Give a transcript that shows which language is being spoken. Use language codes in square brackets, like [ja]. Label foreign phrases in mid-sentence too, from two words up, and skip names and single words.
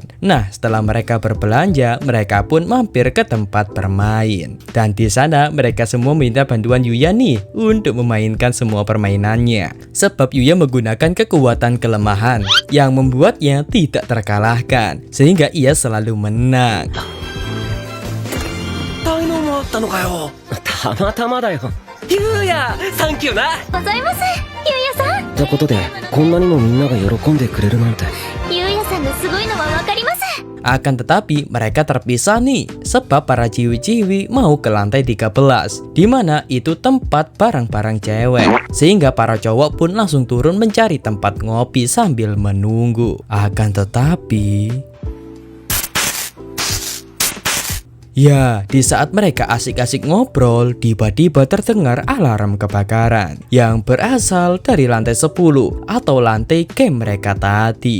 [id] Nah, setelah mereka berbelanja, mereka pun mampir ke tempat bermain. Dan di sana mereka semua minta bantuan Yuya nih untuk memainkan semua permainannya. Sebab Yuya menggunakan kekuatan kelemahan yang membuatnya tidak terkalahkan, sehingga ia selalu menang. [ja] たまたまだよ。ゆうや、サンキューな。ございます、ゆうやさん。ってことで、こんなにもみんなが喜んでくれるなんて。ゆうやさんのすごいの [id] Akan tetapi mereka terpisah nih, sebab para ciwi-ciwi mau ke lantai 13, di mana itu tempat barang-barang cewek. Sehingga para cowok pun langsung turun mencari tempat ngopi sambil menunggu. Akan tetapi ya, di saat mereka asik-asik ngobrol, tiba-tiba terdengar alarm kebakaran yang berasal dari lantai 10 atau lantai camp mereka tadi.